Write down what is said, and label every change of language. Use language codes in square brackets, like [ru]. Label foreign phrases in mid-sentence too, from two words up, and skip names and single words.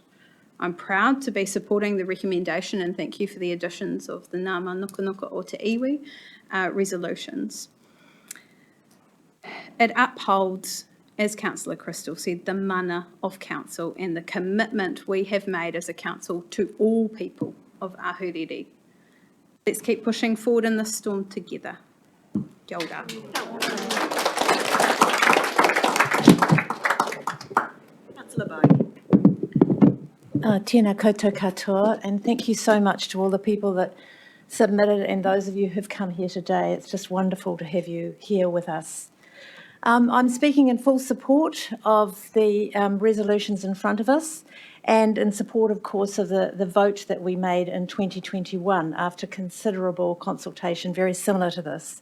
[en] I'm proud to be supporting the recommendation, and thank you for the additions of the Ngā Nukunuka o Te Iwi resolutions. It upholds, as Councillor Crystal said, the mana of council and the commitment we have made as a council to all people of Ahuriri. Let's keep pushing forward in this storm together. [mi] Kia ora. [en] Councillor Bowe. [mi] Tēnā koutou katoa, [en] and thank you so much to all the people that submitted and those of you who've come here today. It's just wonderful to have you here with us. I'm speaking in full support of the resolutions in front of us and in support, of course, of the vote that we made in 2021 after considerable consultation, very similar to this.